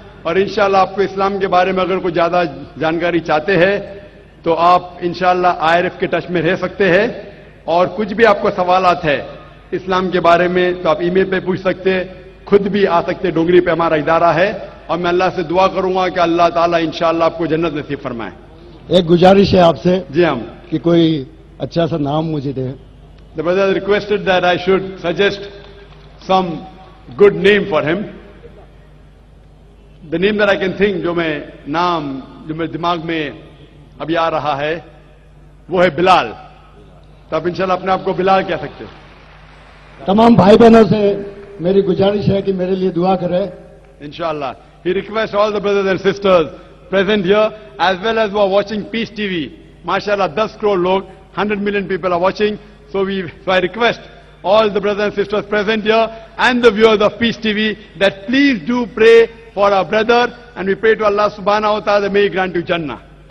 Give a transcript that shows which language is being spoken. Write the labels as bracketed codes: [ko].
[hi] और इंशाअल्लाह आपको इस्लाम के बारे में अगर कोई ज्यादा जानकारी चाहते हैं तो आप इंशाअल्लाह IRF के टच में रह सकते हैं, और कुछ भी आपको सवालात है इस्लाम के बारे में तो आप ईमेल पे पूछ सकते हैं, खुद भी आ सकते, डोंगरी पे हमारा इदारा है। और मैं अल्लाह से दुआ करूंगा कि अल्लाह ताला इंशाअल्लाह आपको जन्नत नसीब फरमाए। एक गुजारिश है आपसे जी हम कि कोई अच्छा सा नाम मुझे दे। [en] The brother requested that I should suggest some good name for him. The name that I can think, [hi] जो मेरे दिमाग में अभी आ रहा है वो है बिलाल। तो आप इंशाल्लाह अपने आप को बिलाल कह सकते हैं। तमाम भाई बहनों से मेरी गुजारिश है कि मेरे लिए दुआ करें। Inshallah. [en] He requests all the brothers and sisters present here as well as who are watching Peace TV. MashaAllah, [hi] 10 crore log, [en] 100 million people are watching. So I request all the brothers and sisters present here and the viewers of Peace TV that please do pray for our brother, and we pray to Allah subhanahu wa ta'ala that may He grant you Jannah.